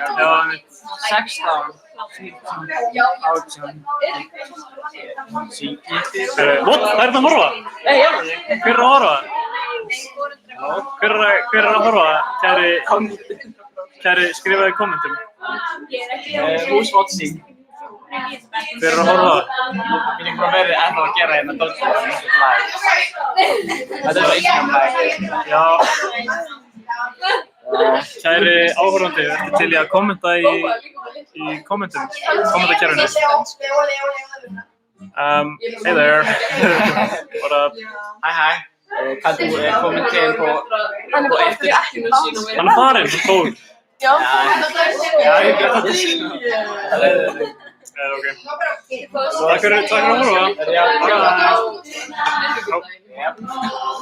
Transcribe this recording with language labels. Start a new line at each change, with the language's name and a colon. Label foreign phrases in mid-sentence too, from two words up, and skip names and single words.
Icelandic: Já, einmitt. 16, 17, 18, 19. Það er þetta að horfa? Nei, já. Hver er að horfa? Hver er að horfa? Kæri, skrifaði í kommentum.
English: Who's watching?
Icelandic: Hver er að horfa? Við erum bara verið ennþá að gera hérna Dodgeball live. Þetta er Instagram live. Já. Kæri áhorfandi, ertu til í að kommenta í kommentum, kommentakerfinu?
English: Hey there. What up?
Danish: Hi. Kan du kommentere på efter?
Icelandic: Hann er farinn, hann fór. Já.
Danish: Ja, jeg gør det.
Icelandic: Ok. Takk fyrir að horfa. Ja.